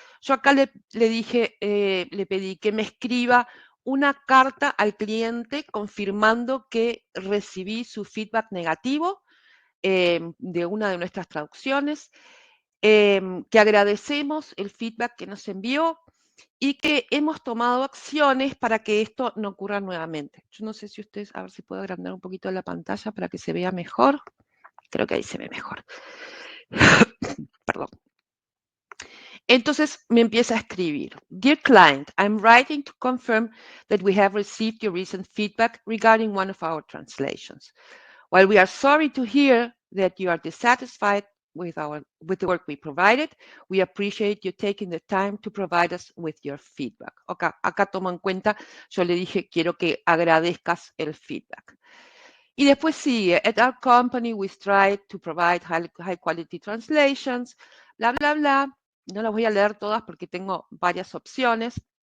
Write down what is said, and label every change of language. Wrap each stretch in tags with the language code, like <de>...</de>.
<es>Yo acá le dije, le pedí que me escriba una carta al cliente confirmando que recibí su feedback negativo de una de nuestras traducciones, que agradecemos el feedback que nos envió y que hemos tomado acciones para que esto no ocurra nuevamente. Yo no sé si ustedes, a ver si puedo agrandar un poquito la pantalla para que se vea mejor. Creo que ahí se ve mejor. Perdón. Entonces me empieza a escribir.</es> <en>Dear client, I'm writing to confirm that we have received your recent feedback regarding one of our translations. While we are sorry to hear that you are dissatisfied with the work we provided, we appreciate you taking the time to provide us with your feedback.</en> <es>Acá tomo en cuenta, yo le dije, quiero que agradezcas el feedback. Y después sigue,</es> <en>at our company we strive to provide high quality translations, bla, bla, bla.</en> <es>No las voy a leer todas porque tengo varias opciones.</es>